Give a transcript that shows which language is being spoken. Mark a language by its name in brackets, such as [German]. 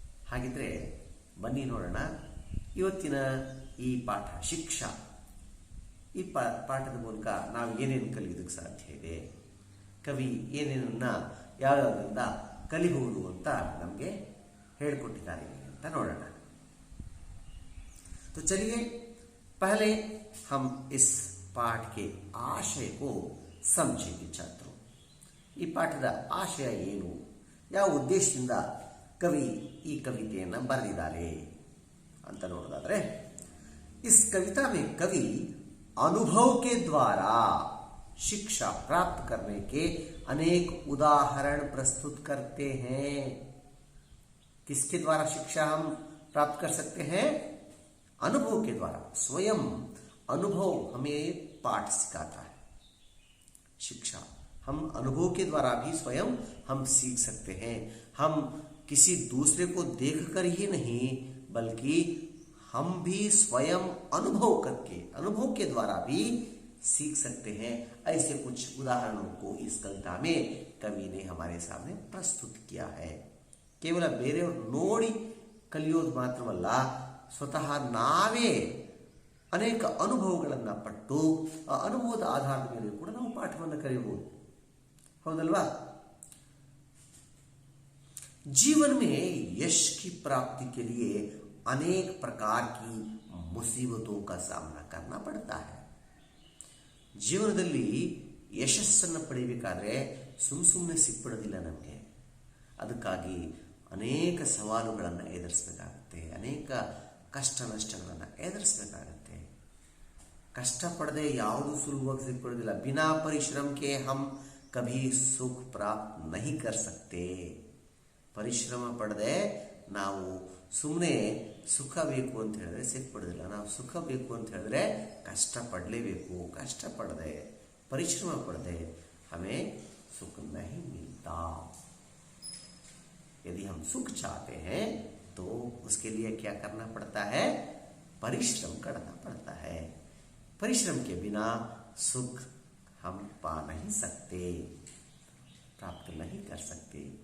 [Kannada] ಹಾಗಿದ್ರೆ ಬನ್ನಿ ನೋಡೋಣ ಇವತ್ತಿನ ಈ ಪಾಠ ಶಿಕ್ಷಾ, ಈ ಪಾಠದ ಮೂಲಕ ನಾವು ಏನೇನು ಕಲಿಯೋದಕ್ಕೆ ಸಾಧ್ಯ ಇದೆ, ಕವಿ ಏನೇನನ್ನ ಯಾವ್ಯಾವುದರಿಂದ ಕಲಿಬಹುದು ಅಂತ ನಮಗೆ ಹೇಳಿಕೊಟ್ಟಿದ್ದಾರೆ ಅಂತ ನೋಡೋಣ. [Hindi] तो चलिए पहले हम इस पाठ के आशय को समझेंगे छात्रों. [Kannada] ಈ ಪಾಠದ ಆಶಯ ಏನು, ಯಾವ ಉದ್ದೇಶದಿಂದ ಕವಿ ಈ ಕವಿತೆಯನ್ನು ಬರೆದಿದ್ದಾರೆ ಅಂತ ನೋಡೋದಾದ್ರೆ, [Hindi] इस कविता में कवि अनुभव के द्वारा शिक्षा प्राप्त करने के अनेक उदाहरण प्रस्तुत करते हैं. किसके द्वारा शिक्षा हम प्राप्त कर सकते हैं? अनुभव के द्वारा. स्वयं अनुभव हमें पाठ सिखाता है. शिक्षा हम अनुभव के द्वारा भी स्वयं हम सीख सकते हैं. हम किसी दूसरे को देखकर ही नहीं, बल्कि हम भी स्वयं अनुभव करके, अनुभव के द्वारा भी सीख सकते हैं. ऐसे कुछ उदाहरणों को इस कविता में कवि ने हमारे सामने प्रस्तुत किया है. [Kannada] ಕೇವಲ ಬೇರೆಯವರು ನೋಡಿ ಕಲಿಯೋದು ಮಾತ್ರವಲ್ಲ, ಸ್ವತಃ ನಾವೇ ಅನೇಕ ಅನುಭವಗಳನ್ನು ಪಟ್ಟು ಆ ಅನುಭವದ ಆಧಾರದ ಮೇಲೆ ಕೂಡ ನಾವು ಪಾಠವನ್ನು ಕಲಿಯಬಹುದು, ಹೌದಲ್ವಾ? [Hindi] जीवन में यश की प्राप्ति के लिए अनेक प्रकार की मुसीबतों का सामना करना पड़ता है. [Kannada] ಜೀವನದಲ್ಲಿ ಯಶಸ್ಸನ್ನು ಪಡೆಯಬೇಕಾದ್ರೆ ಸುಮ್ಮನೆ ಸಿಕ್ಬಿಡೋದಿಲ್ಲ ನಮಗೆ. ಅದಕ್ಕಾಗಿ ಅನೇಕ ಸವಾಲುಗಳನ್ನು ಎದುರಿಸಬೇಕಾಗುತ್ತೆ, ಅನೇಕ ಕಷ್ಟ ನಷ್ಟಗಳನ್ನು ಎದುರಿಸಬೇಕಾಗತ್ತೆ. ಕಷ್ಟಪಡದೆ ಯಾವುದು ಸುಲಭವಾಗಿ ಸಿಕ್ಬಿಡೋದಿಲ್ಲ. [Hindi] ಬಿನಾ ಪರಿಶ್ರಮ ಕೆ ಹಮ್ ಕಭಿ ಸುಖ ಪ್ರಾಪ್ತ ನಹಿ ಕರ್ ಸಕ್ತೆ. [Kannada] ಪರಿಶ್ರಮ ಪಡದೆ ನಾವು ಸುಮ್ಮನೆ ಸುಖ ಬೇಕು ಅಂತ ಹೇಳಿದ್ರೆ ಸಿಕ್ಬಿಡೋದಿಲ್ಲ. ನಾವು ಸುಖ ಬೇಕು ಅಂತ ಹೇಳಿದ್ರೆ ಕಷ್ಟಪಡಲೇಬೇಕು. ಕಷ್ಟಪಡದೆ, ಪರಿಶ್ರಮ ಪಡದೆ [Hindi] हमें सुख नहीं मिलता. यदि हम सुख चाहते हैं तो उसके लिए क्या करना पड़ता है? परिश्रम करना पड़ता है. परिश्रम के बिना सुख हम पा नहीं सकते, प्राप्त नहीं कर सकते.